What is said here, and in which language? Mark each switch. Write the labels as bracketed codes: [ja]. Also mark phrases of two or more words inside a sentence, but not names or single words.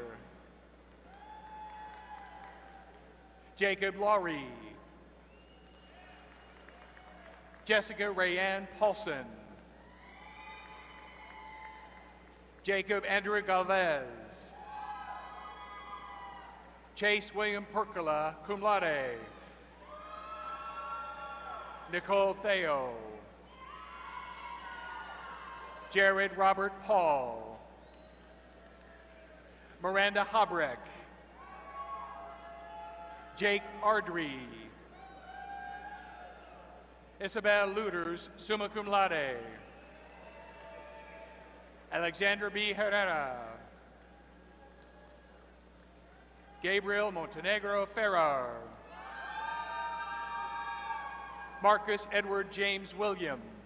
[en] Jacob Laurie. Jessica Rayanne Paulson. Jacob Andrew Galvez. Chase William Percola, [la] cum laude. [en] Nicole Theo. Jared Robert Paul. Miranda Habreck. Jake Ardrey. Isabel Luders, [la] summa cum laude. [en] Alexandra B. Herrera. Gabriel Montenegro Ferrar. Marcus Edward James Williams.